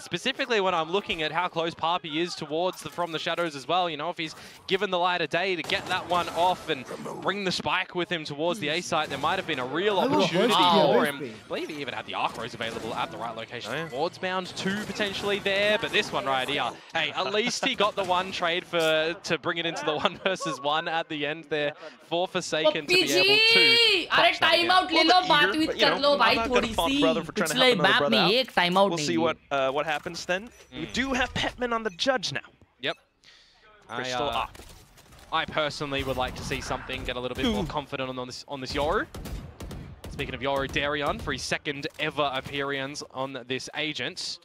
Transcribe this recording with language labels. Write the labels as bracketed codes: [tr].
[en] Specifically when I'm looking at how close Papi is towards from the shadows as well. You know, if he's given the light of day to get that one off and bring the spike with him towards the A site, there might have been a real opportunity for him. I believe he even had the arc rose available at the right location. Towards bound 2 potentially there, but this one right here. Hey, at least he got the one trade to bring it into the 1 versus 1 at the end there for Forsaken to be able to. [hi] अरे time out ले लो बात with कर लो भाई थोड़ी सी पिछले map में एक time out नहीं. [en] We'll see what happens then. We do have Petman on the judge now. Yep. I personally would like to see something get a little bit more confident on this Yoru. Speaking of Yoru, Darion for his second ever appearance on this agent.